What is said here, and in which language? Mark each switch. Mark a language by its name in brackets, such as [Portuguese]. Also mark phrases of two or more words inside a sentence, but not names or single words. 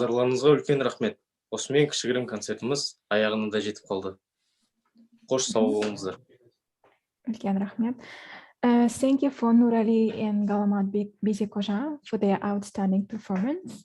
[Kazakh] тыңдағаныңызға үлкен рахмет. Осымен кішігірім концертіміз аяғына да жетіп қалды. Қош сау болыңыздар. Үлкен рахмет. [English] Thank you for Nurali and Galamat Bizekoja for their outstanding performance.